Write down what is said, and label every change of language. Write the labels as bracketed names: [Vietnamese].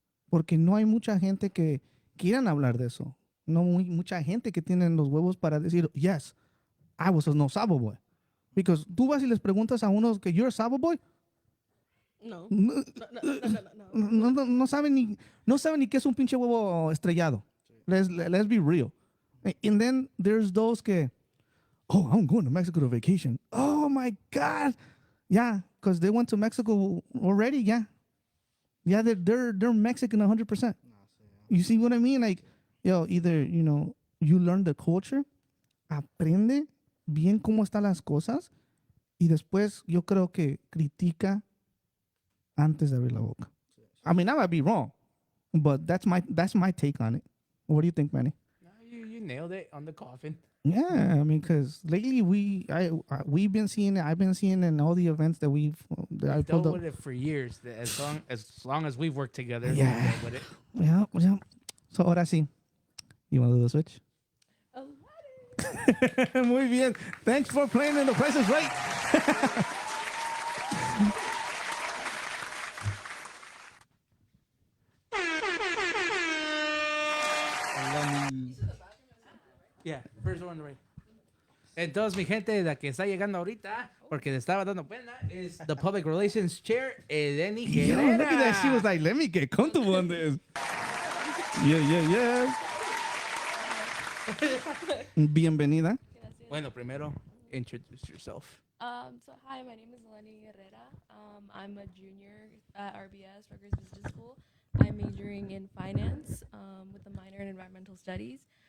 [Spanish] Porque no hay mucha gente que quieran hablar de eso. No mucha gente que tienen los huevos para decir, [English] yes, I was a no sabo boy. [Spanish] Because tú vas y les preguntas a unos que [English] you're a sabo boy, [Spanish] No. no, No. no saben ni qué es un pinche huevo estrellado. [English] Let's be real. And then there's those que, oh, I'm going to Mexico to vacation. Oh my God. Yeah, because they went to Mexico already. Yeah. Yeah, they're Mexican 100%. You see what I mean? Like, yo, either, you learn the culture, [Spanish] aprende bien cómo están las cosas, y después yo creo que critica antes de abrir la boca. [English] I mean, I might be wrong, but that's my take on it. What do you think, Manny? No, you nailed it on the coffin. Yeah, I mean, because lately we've been seeing it. I've been seeing it in all the events that I We've pulled dealt up. with it for years. As long as we've worked together, we've Yeah. dealt with it. Yeah. [Spanish] So ahora sí, [English] you want to do the switch? [Spanish] Muy bien. [English] Thanks for playing in The Price is Right. Yeah, first one right. [Spanish] Entonces, mi gente, la que está llegando ahorita, porque le estaba dando pena, es [English] the Public Relations Chair, [Spanish] Eleni [English] Yo, Herrera. look at that. She was like, let me get comfortable on this. Yeah. [Spanish] Bienvenida. Bueno, primero, [English] introduce yourself. So hi, my name is Eleni Herrera. I'm a junior at RBS, Rutgers Business School. I'm majoring in finance with a minor in environmental studies.